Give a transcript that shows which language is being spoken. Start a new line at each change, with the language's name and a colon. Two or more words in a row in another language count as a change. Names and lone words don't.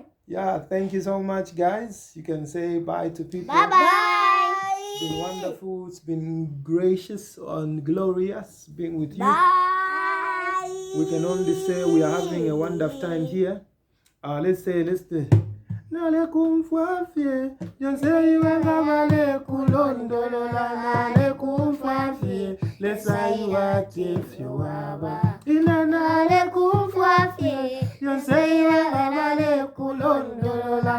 English: Yeah, thank you so much, guys. You can say bye to people. Bye-bye. It's been wonderful. It's been gracious and glorious being with you. Bye. We can only say we are having a wonderful time here. Let's do.
Bemba: Nale kumfafie, Jose iwe babale kulondolola. Nale kumfafie, lesa iwa tefyo waba. Ina nale kumfafie, Jose iwe babale kulondolola.